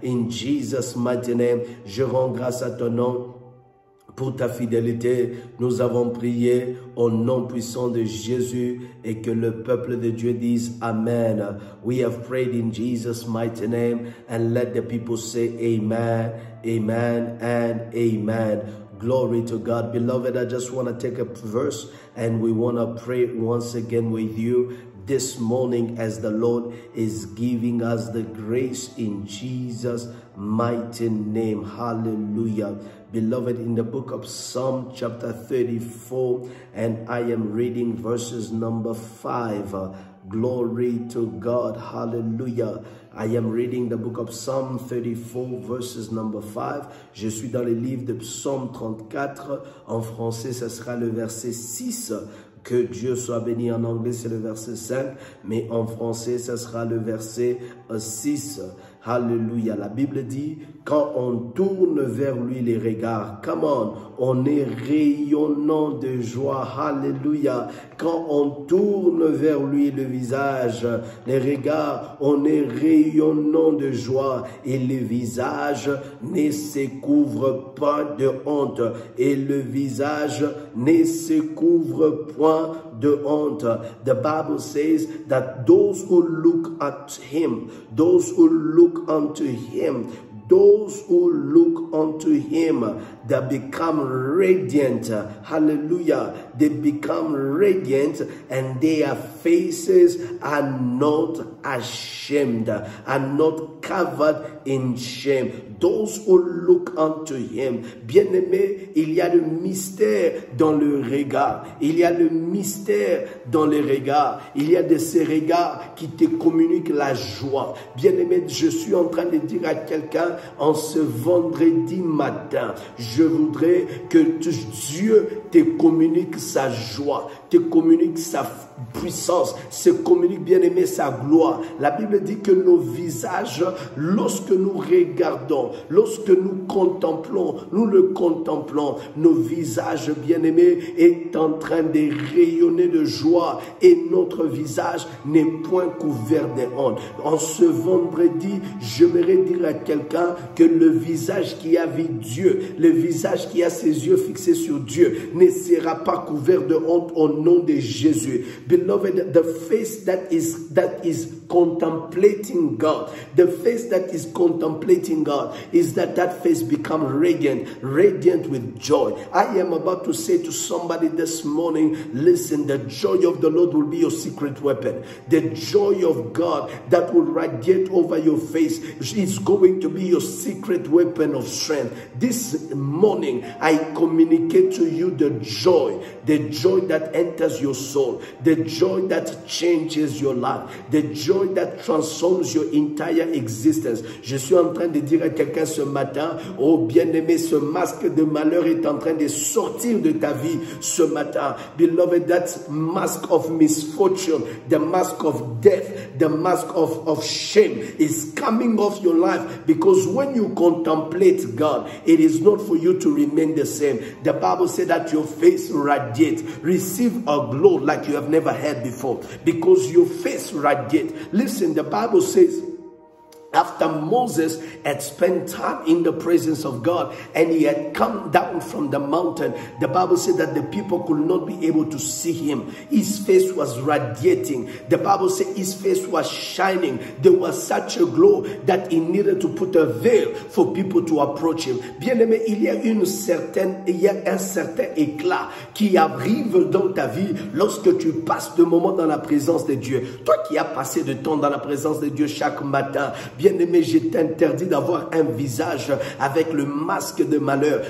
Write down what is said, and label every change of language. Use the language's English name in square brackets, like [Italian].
[English] In Jesus' mighty name, [French] je rends grâce à ton nom pour ta fidélité. Nous avons prié au nom puissant de Jésus et que le peuple de Dieu dise Amen. [English] We have prayed in Jesus' mighty name, and let the people say Amen, Amen, and Amen. Glory to God. Beloved, I just want to take a verse and we want to pray once again with you this morning as the Lord is giving us the grace in Jesus' mighty name. Hallelujah. Beloved, in the book of Psalm chapter 34, and I am reading verses number 5. Glory to God. Hallelujah. I am reading the book of Psalm 34, verses number 5. [French] Je suis dans le livre de Psaume 34. En français, ce sera le verset 6. Que Dieu soit béni. En anglais, c'est le verset 5. Mais en français, ce sera le verset 6. Alléluia. La Bible dit, quand on tourne vers lui les regards, [English] come on [French] est rayonnant de joie. Alléluia. Quand on tourne vers lui le visage, les regards, on est rayonnant de joie. Et le visage ne se couvre pas de honte. Et le visage ne se couvre point de honte. [English] The Bible says that those who look at him, those who look unto him, those who look unto him, they become radiant. Hallelujah. They become radiant and their faces are not ashamed, are not covered in shame. Those who look unto him. [French] Bien-aimé, il y a le mystère dans le regard. Il y a le mystère dans le regard. Il y a de ces regards qui te communiquent la joie. Bien-aimé, je suis en train de dire à quelqu'un en ce vendredi matin, je voudrais que Dieu te communique sa joie, te communique sa puissance, se communique, bien-aimé, sa gloire. La Bible dit que nos visages, lorsque nous regardons, lorsque nous contemplons, nous le contemplons, nos visages, bien-aimés, est en train de rayonner de joie et notre visage n'est point couvert de honte. En ce vendredi, j'aimerais dire à quelqu'un que le visage qui a vu Dieu, le visage qui a ses yeux fixés sur Dieu, ne sera pas couvert de honte au nom de Jésus. [English] Beloved, the face that is contemplating God, the face that is contemplating God is that face become radiant with joy. I am about to say to somebody this morning, listen, the joy of the Lord will be your secret weapon. The joy of God that will radiate over your face is going to be your secret weapon of strength. This morning, I communicate to you the joy that enters your soul, the joy that changes your life, the joy that transforms your entire existence. [French] Je suis en train de dire à quelqu'un ce matin, oh bien-aimé, ce masque de malheur est en train de sortir de ta vie ce matin. [English] Beloved, that mask of misfortune, the mask of death, the mask of shame is coming off your life, because when you contemplate God, it is not for you to remain the same. The Bible said that your face radiates. Receive a glow like you have never had before, because your face radiates. Listen, the Bible says, after Moses had spent time in the presence of God and he had come down from the mountain, the Bible said that the people could not be able to see him. His face was radiating. The Bible said his face was shining. There was such a glow that he needed to put a veil for people to approach him. [French] Bien-aimé, il y a un certain éclat qui arrive dans ta vie lorsque tu passes de moments dans la présence de Dieu. Toi qui as passé de temps dans la présence de Dieu chaque matin, bien-aimé, je t'interdis d'avoir un visage avec le masque de malheur.